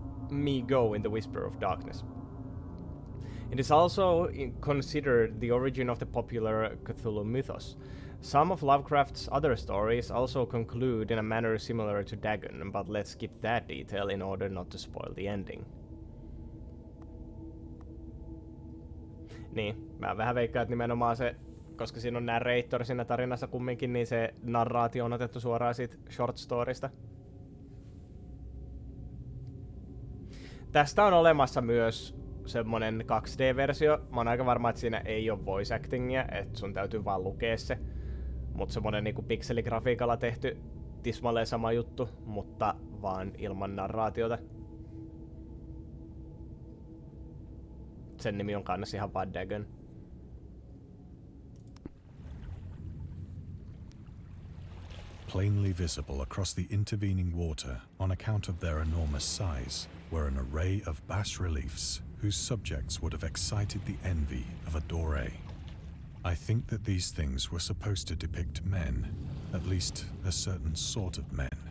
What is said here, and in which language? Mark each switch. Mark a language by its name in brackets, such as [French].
[English] Me Go in the Whisper of Darkness. It is also considered the origin of the popular Cthulhu mythos. Some of Lovecraft's other stories also conclude in a manner similar to Dagon, but let's skip that detail in order not to spoil the ending. [Finnish] Niin, mä vähän veikkaan, että nimenomaan se, koska siinä on narrator siinä tarinassa kumminkin, niin se narraatio on otettu suoraan siitä short storysta. Tästä on olemassa myös semmonen 2D-versio. Mä oon aika varma, että siinä ei oo voice actingia, että sun täytyy vaan lukea se. Mut semmonen niinku pikseligrafiikalla tehty tismalleen sama juttu, mutta vaan ilman narraatiota. Sen nimi on kanssa ihan vaan Dagon. [English] plainly visible across the intervening water on account of their enormous size, were an array of bas-reliefs whose subjects would have excited the envy of a Doré. I think that these things were supposed to depict men, at least a certain sort of men.